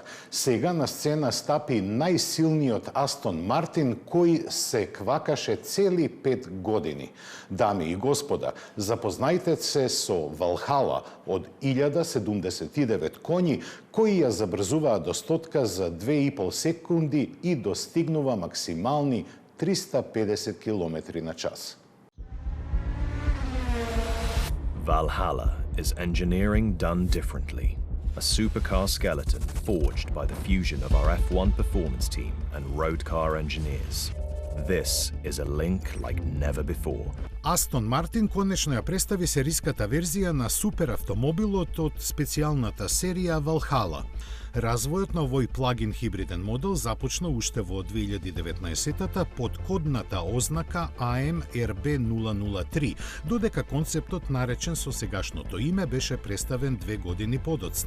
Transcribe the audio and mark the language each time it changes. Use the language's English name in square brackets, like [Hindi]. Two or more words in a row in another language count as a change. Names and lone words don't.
[Macedonian] Сега на сцена стапи најсилниот Астон Мартин, кој се квакаше цели 5 години. Дами и господа, запознајте се со Валхала од 1079 коњи, кои ја забрзуваа до стотка за 2,5 секунди и достигнува максимални 350 км на час. [English] Valhalla is engineering done differently. A supercar skeleton forged by the fusion of our F1 performance team and road car engineers. This is a link like never before. [Macedonian] Астон Мартин конечно ја представи сериската верзија на суперавтомобилот од специјалната серија Valhalla. Развојот на овој плагин хибриден модел започна уште во 2019-та под кодната ознака AMRB003, додека концептот наречен со сегашното име беше представен 2 години подоцна.